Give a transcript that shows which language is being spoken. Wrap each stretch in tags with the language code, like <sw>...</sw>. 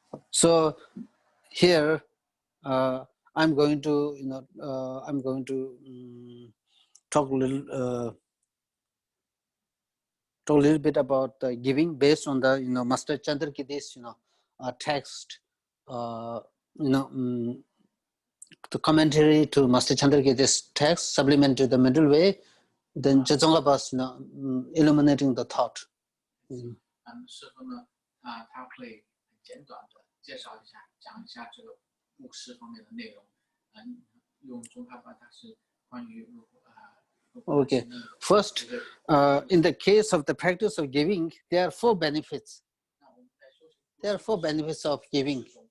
<en>So here I'm going to talk a little bit about giving based on the Master Chandrakirti's text, the commentary to Master Chandrakirti's text, supplement to the middle way, then Jetsongabas illuminating the thought.</en> <zh>师傅呢，他会很简短的介绍一下，讲一下这个布施方面的内容。用中哈巴他是关于</zh> <en>Okay. First, in the case of the practice of giving, there are 4 benefits. There are 4 benefits of giving.</en>